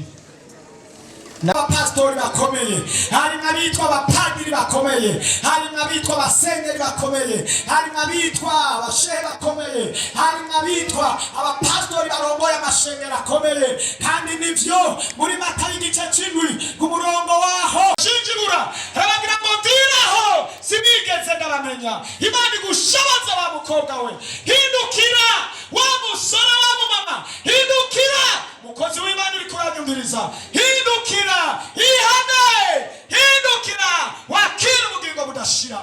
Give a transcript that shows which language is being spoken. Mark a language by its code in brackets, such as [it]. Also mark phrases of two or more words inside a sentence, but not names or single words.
[rn] N'abapastori bakomeye, hari n'abitwa abapadiri bakomeye, hari n'abitwa abasenyeri bakomeye, hari n'abitwa abashehe bakomeye, hari n'abitwa abapastori barongoye amashengero akomeye. Kandi nivyo muri Matayo igice c'indwi ku murongo waho shinjibura arabagira ngo ndiraho sinigeze ndabamenya. Imana igushoboza wa mukobwa we, hindukira, wa musore wa mama, hindukira, mukozi w'Imana uri kuranyumviriza, hindukira, ihane, hindukira, wakira ubugingo budashira.